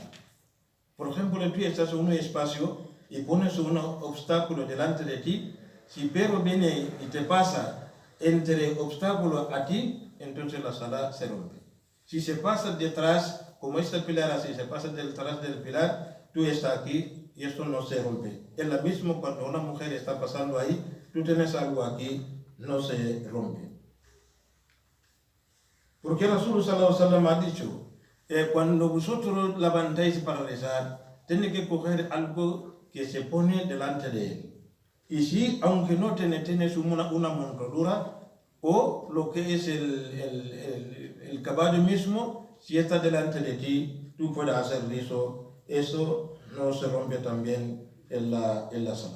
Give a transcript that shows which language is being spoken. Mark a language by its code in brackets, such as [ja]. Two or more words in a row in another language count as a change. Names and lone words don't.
[es] Por ejemplo, tú estás en un espacio y pones un obstáculo delante de ti, si el perro viene y te pasa entre obstáculo a ti, entonces la salah se rompe. Si se pasa detrás, como este pilar así, se pasa detrás del pilar, tú estás aquí y esto no se rompe. Es lo mismo cuando una mujer está pasando ahí, tú tienes algo aquí, no se rompe. Porque [ar] رسول صلى الله عليه وسلم [es] ha dicho, cuando vosotros levantáis para rezar, tenéis que coger algo que se pone delante de él. Y si, aunque no tienes una montadura, o lo que es el caballo mismo, si está delante de ti, tú puedes hacer eso no se rompe también en la salah.